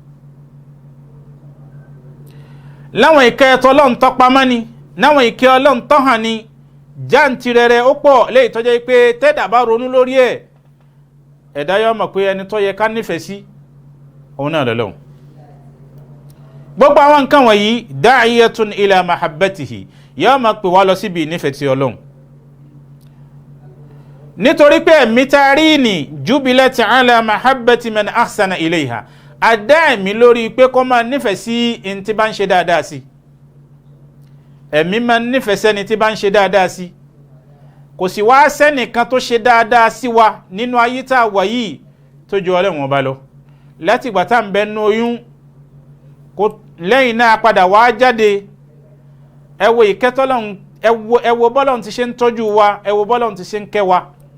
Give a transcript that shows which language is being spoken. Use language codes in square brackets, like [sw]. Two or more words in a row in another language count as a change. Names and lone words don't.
[yo] láwọn ìkẹ́ tọ́lọ́run tó pamọ́ ni, láwọn ìkẹ́ Ọlọ́run tó hàn ni, jàǹtìrẹrẹ ó pọ̀, léyìí tó jẹ́ pé tẹ́dà bá ronú lórí ẹ̀, ẹ̀dá yóò mọ̀ pé ẹni tó yẹ ká nífẹ̀ẹ́ sí òun náà lọ́lọ́run. gbogbo àwọn nǹkan wọ̀nyí [ar] داعية إلى محبته, [yo] yóò máa pè wá lọ síbi ìnífẹ̀ẹ́ ti Ọlọ́run. nítorí pé ẹ̀mí tarí ní [ar] جبلت على محبة من أحسن إليها, [yo] àdá ẹ̀mí lórí pé kó máa nífẹ̀ẹ́ sí ẹni tí bá ń ṣe dáadáa sí. ẹ̀mí máa nífẹ̀ẹ́ sẹ́ni tí bá ń ṣe dáadáa sí. kò sì wá sẹ́nìkan tó ṣe dáadáa sí wa nínú ayé tá a wà yìí tó ju Ọlọ́run Ọba lọ. láti ìgbà tá à ń bẹ nínú oyún, lẹ́yìn náà padà wá jáde, ẹ wo ìkẹ́ tọ́lọ́run, ẹ wo bọ́lọ́run ti ṣe ń tọ́jú wa, ẹ wo bọ́lọ́run ti ṣe ń kẹ́ wa.